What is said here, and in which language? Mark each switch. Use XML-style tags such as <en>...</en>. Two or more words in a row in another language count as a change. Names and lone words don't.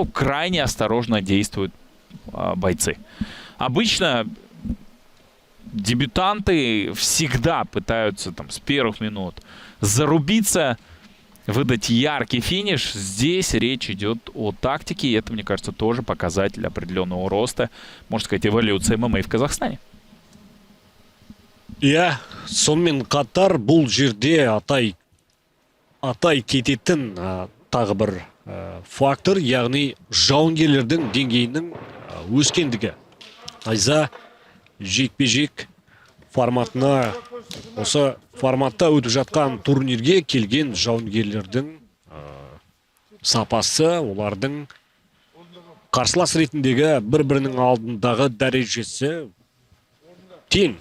<ru>Крайне осторожно действуют бойцы. Обычно дебютанты всегда пытаются там с первых минут зарубиться, выдать яркий финиш. Здесь речь идет о тактике, и это, мне кажется, тоже показатель определенного роста, можно сказать, эволюции ММА в Казахстане.</ru> <kk>Сонымен қатар бұл жерде атай кететін тағы бір фактор, яғни жауынгерлердің деңгейінің өскендігі. Айза жекпе-жек форматына, осы форматта өтіп жатқан турнирге келген жауынгерлердің сапасы, олардың қарсылас ретіндегі бір-бірінің алдындағы дәрежесі тең.</kk>